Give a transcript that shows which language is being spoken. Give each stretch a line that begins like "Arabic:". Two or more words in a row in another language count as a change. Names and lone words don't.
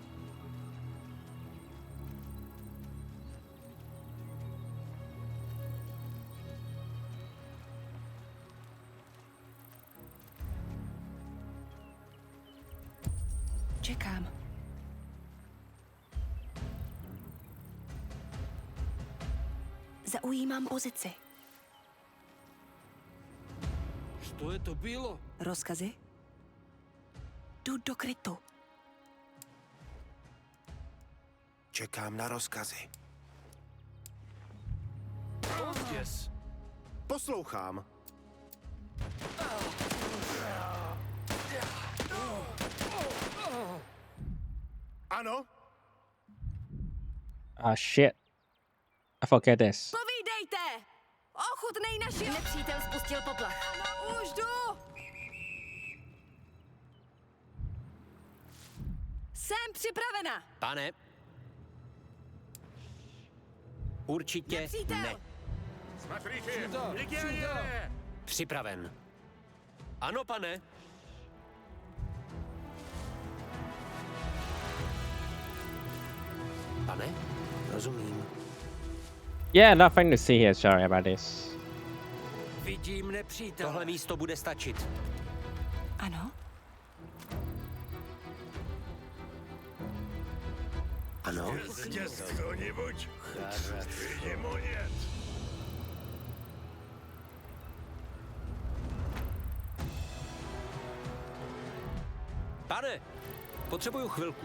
Czech: Čekám. Zaujímám pozici.
Russian: Что это было?
Czech: Rozkazy? Jdu do krytu. Čekám na rozkazy. Yes. Poslouchám. Ano?
English: Ah, shit. I forget this.
Czech: Povídejte! Ochutnej naši... Nepřítel spustil poplach. Ano, už jdu! Jsem připravena. Pane. Určitě Nepřítel! ne. Připraven. Ano, pane. Pane, rozumím.
English: Yeah, nothing to see here. Sorry about this.
Czech: Vidím nepřítel. Tohle místo bude stačit. Ano? Ano. Pane, potřebuju chvilku.